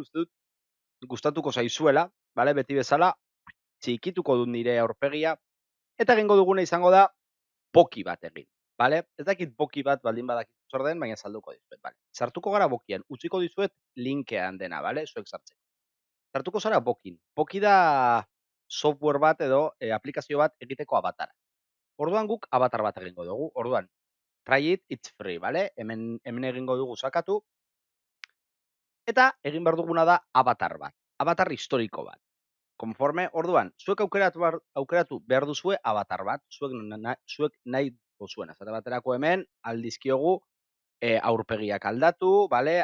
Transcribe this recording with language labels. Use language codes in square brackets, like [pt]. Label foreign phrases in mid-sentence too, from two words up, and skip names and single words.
[eu] Uste dut gustatuko zaizuela, bale? Beti bezala, txikituko dut nire aurpegia eta egingo duguna izango da boki bat egin, bale? Ez dakit boki bat baldin badakit zer den, baina salduko dizuet, bale? Sartuko gara bokian, utziko dizuet linkean dena, bale? Zuek sartzeko. Sartuko zara bokin. Boki da software bat edo aplikazio bat egiteko abatara. Orduan guk avatar bat egingo dugu. Orduan, [en] try it, it's free, [eu] bale? Hemen egingo dugu sakatu. Eta egin behar duguna da avatar bat. Avatar historiko bat. Konforme, orduan, zuek aukeratu behar duzue avatar bat. Zuek nahi duzuen. Azate baterako hemen, aldizkiogu aurpegiak aldatu, bale?